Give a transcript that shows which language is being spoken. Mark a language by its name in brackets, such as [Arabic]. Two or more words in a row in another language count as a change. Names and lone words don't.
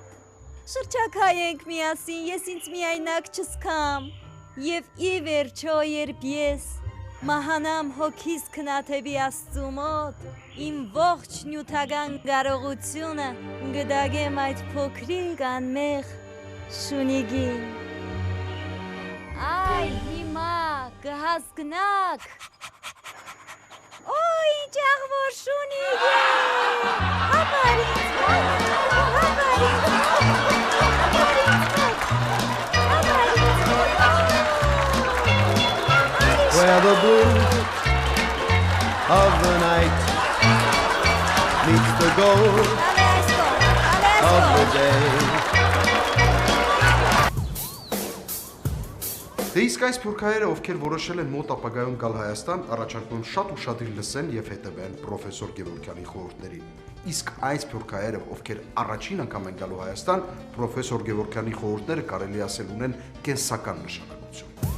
[Armenian] շրջակայենք միասին, ես ինձ միայնակ չզգամ, եւ ի վերջո երբ ես մահանամ հոգիս քնաթեւի Աստծու մոտ, իմ ողջ նյութական կարողությունը գդագեմ այդ փոքրիկ անմեղ շունիգին։ Այ հիմա կհասկնաք։ Օй, ինչ աղվոր շունիգ է։ [English] Where the blue of the night meets the gold of the day. [Armenian] Դե իսկ այս սփյուռքահայերը, ովքեր որոշել են մոտ ապագայում գալ Հայաստան, առաջարկում եմ շատ ուշադիր լսեն եւ հետևեն պրոֆեսոր Գևորգյանի խորհուրդներին։ Իսկ այս սփյուռքահայերը, ովքեր առաջին անգամ են գալու Հայաստան, պրոֆեսոր Գևորգյանի խորհուրդները կարելի ասել ունեն կենսական նշանակություն։